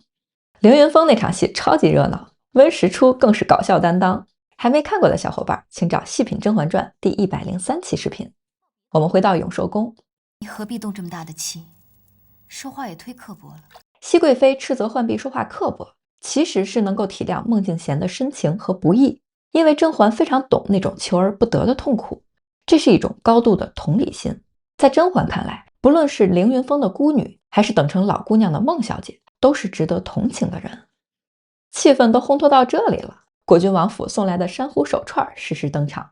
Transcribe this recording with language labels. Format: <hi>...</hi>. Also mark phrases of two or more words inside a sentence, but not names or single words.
<zh>凌雲峰那場戲超級熱鬧，溫實初更是搞笑擔當。還沒看過的小伙伴，請找細品《甄嬛傳》第103期視頻。我們回到永壽宮，你何必動這麼大的氣？說話也忒刻薄了。熹貴妃斥責浣碧說話刻薄，其實是能夠體諒孟靜嫻的深情和不易，因為甄嬛非常懂那種求而不得的痛苦，這是一種高度的同理心。在甄嬛看來，不論是凌雲峰的孤女，還是等成老姑娘的孟小姐，都是值得同情的人。氣氛都烘托到這裡了，果郡王府送來的珊瑚手串適時登场。</zh>